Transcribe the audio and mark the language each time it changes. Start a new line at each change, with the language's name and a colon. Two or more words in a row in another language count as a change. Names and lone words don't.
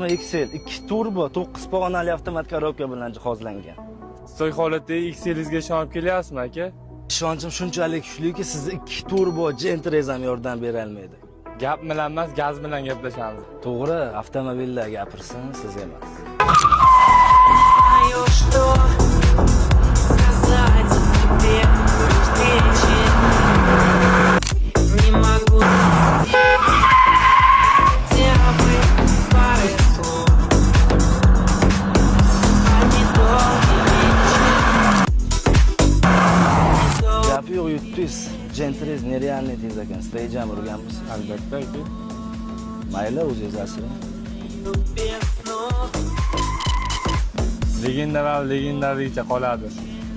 Uzbek: Excel 2 turbo 9 pog'onali avtomat korobka bilan jihozlangan. Stoy holatdagi Excel'ingizga ishonib kelyapsizmi aka? Ishonchim shunchalik kuchliki, sizni 2 turbo Gentrez ham yordam bera olmaydi. Gap bilan emas, gaz bilan gaplashamiz. To'g'ri, avtomobillar gapirsin, siz emas.
Russian: Знаю, что сказать тебе при встрече. Не могу хотя бы пары слов. А не долгий
Uzbek: Gapi yo'q, yutdingiz. Gentrez nerealniy deysiz ekan. Stajam urganmisiz? Albatta aka. Mayli, o'zingiz asring.
Russian: без снов.
Uzbek: Legendalar legendaricha qoladi.